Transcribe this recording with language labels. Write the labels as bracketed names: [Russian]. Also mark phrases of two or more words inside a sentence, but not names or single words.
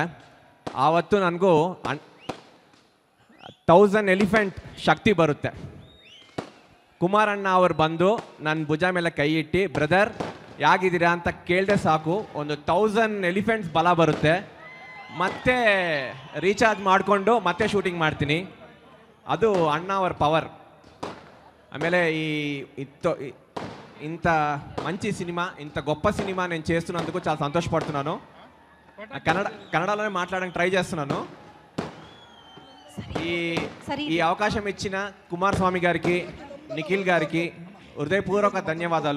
[Kannada] ಆವತ್ತು ನನಗೂ 1000 ಎಲಿಫೆಂಟ್ ಶಕ್ತಿ ಬರುತ್ತೆ. ಕುಮಾರಣ್ಣ ಅವರು ಬಂದು ನನ್ನ ಭುಜ ಮೇಲೆ ಕೈ ಇಟ್ಟು ಬ್ರದರ್ ಯಾಗಿದ್ದೀರಾ ಅಂತ ಕೇಳಿದೆ ಸಾಕು, ಒಂದು 1000 ಎಲಿಫೆಂಟ್ಸ್ ಬಲ ಬರುತ್ತೆ. ಮತ್ತೆ ರೀಚಾರ್ಜ್ ಮಾಡಿಕೊಂಡು ಮತ್ತೆ ಶೂಟಿಂಗ್ ಮಾಡ್ತೀನಿ. ಅದು ಅಣ್ಣ ಅವರ ಪವರ್. [Telugu] ఆమెలే ఇంత మంచి సినిమా, ఇంత గొప్ప సినిమా నేను చేస్తున్నందుకు చాలా సంతోషపడుతున్నాను. కన్నడలోనే మాట్లాడడానికి ట్రై చేస్తున్నాను. ఈ అవకాశం ఇచ్చిన కుమారస్వామి గారికి, నిఖిల్ గారికి హృదయపూర్వక ధన్యవాదాలు.